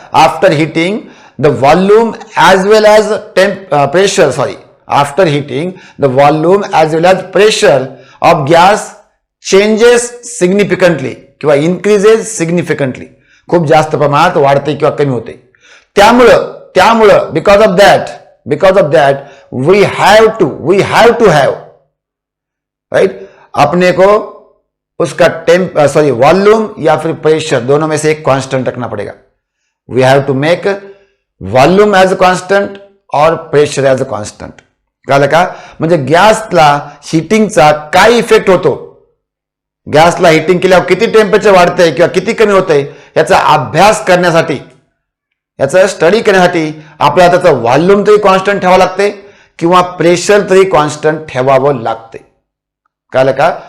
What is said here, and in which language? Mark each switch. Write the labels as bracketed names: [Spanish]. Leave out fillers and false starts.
[English] after hitting the volume as well as pressure, after hitting the volume as well as pressure of gas changes significantly किंवा increases significantly, [Marathi] खूप जास्त प्रमाणात वाढते किंवा कमी होते. [Hindi] त्यामुळं [English] because of that we have to have right [Hindi] अपने को उसका वॉल्यूम या फिर प्रेशर दोनों में से एक कांस्टेंट रखना पड़ेगा. [English] We have to make volume as a constant और pressure as a constant. [Marathi] कळलं का? म्हणजे गॅसला हिटिंगचा काय इफेक्ट होतो, गॅसला हिटिंग केल्यावर किती टेम्परेचर वाढतंय किंवा किती कमी होतंय याचा अभ्यास करण्यासाठी, याचा स्टडी करण्यासाठी आपल्याला त्याचं व्हॉल्यूम तरी कॉन्स्टंट ठेवावं लागते किंवा प्रेशर तरी कॉन्स्टंट ठेवावं लागते. कळलं का?